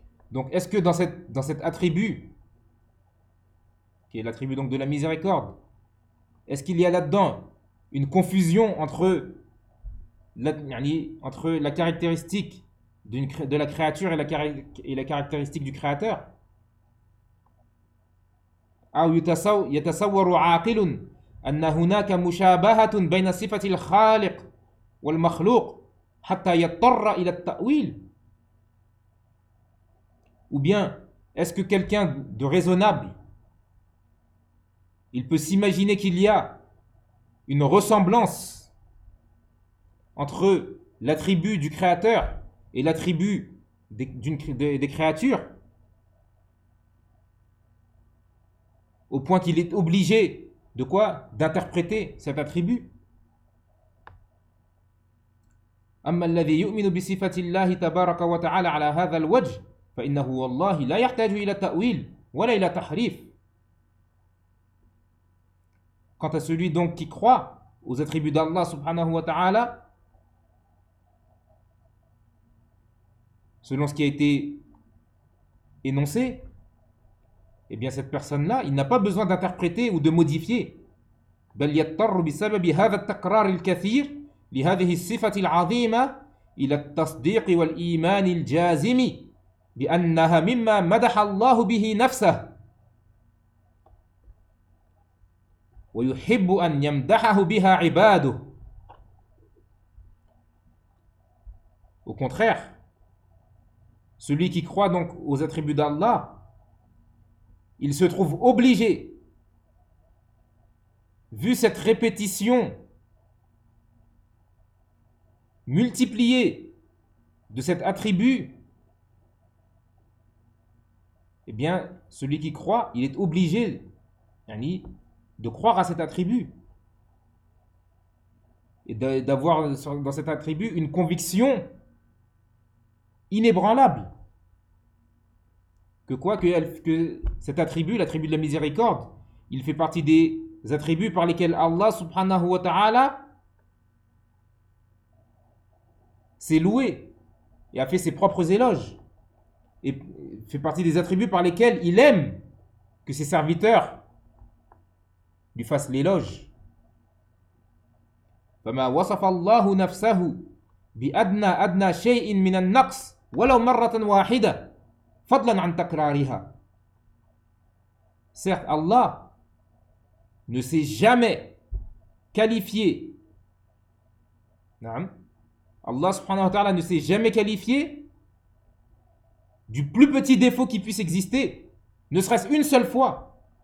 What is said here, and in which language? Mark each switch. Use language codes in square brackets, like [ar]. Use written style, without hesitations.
[fr] dans cet attribut qui est l'attribut donc de la miséricorde, est-ce qu'il y a là-dedans une confusion entre la caractéristique de la créature et la caractéristique du créateur? [ar] أو يتصور عاقل أن هناك مشابهة بين صفة الخالق والمخلوق حتى يضطر إلى التأويل. [fr] Ou bien, est-ce que quelqu'un de raisonnable, il peut s'imaginer qu'il y a une ressemblance entre l'attribut du Créateur et l'attribut des créatures, au point qu'il est obligé de quoi? D'interpréter cet attribut. [ar] أما الذي يؤمن بصفة الله تبارك وتعالى على هذا الوجه فإنه والله لا يحتاج إلى تأويل ولا إلى تحريف. [fr] Quant à celui donc qui croit aux attributs d'Allah subhanahu wa ta'ala, selon ce qui a été énoncé, eh bien cette personne-là, il n'a pas besoin d'interpréter ou de modifier. [ar] بل يضطر بسبب هذا التكرار الكثير لهذه الصفة العظيمة إلى التصديق والإيمان الجازم بأنها مما مدح الله به نفسه ويحب أن يمدحه بها عباده. [fr] Au contraire, celui qui croit donc aux attributs d'Allah, il se trouve obligé, vu cette répétition multipliée de cet attribut, eh bien, celui qui croit, il est obligé, yani, de croire à cet attribut et d'avoir dans cet attribut une conviction inébranlable que cet attribut, l'attribut de la miséricorde, il fait partie des attributs par lesquels Allah subhanahu wa ta'ala s'est loué et a fait ses propres éloges et fait partie des attributs par lesquels il aime que ses serviteurs lui fassent l'éloge. [ar] فما وصف الله نفسه بأدنى أدنى شيء من النقص ولو مرة واحدة fadlan an takrariha. [fr] Certes, Allah ne s'est jamais qualifié. Naam. Allah subhanahu wa ta'ala ne s'est jamais qualifié du plus petit défaut qui puisse exister, ne serait-ce une seule fois.